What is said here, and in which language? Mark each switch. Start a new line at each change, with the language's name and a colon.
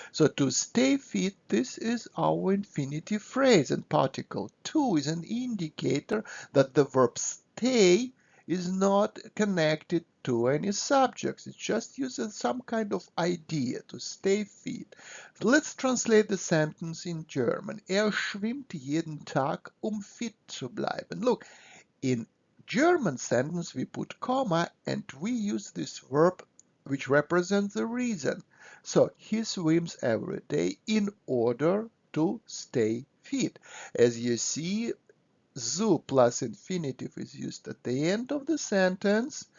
English: So to stay fit, this is our infinitive phrase, and particle to is an indicator that the verb stay is not connected to any subjects. It just uses some kind of idea to stay fit. Let's translate the sentence in German.
German: Er schwimmt jeden Tag, fit zu bleiben.
English: Look, in German sentence we put comma and we use this verb which represents the reason. So he swims every day in order to stay fit. As you see, zu plus infinitive is used at the end of the sentence.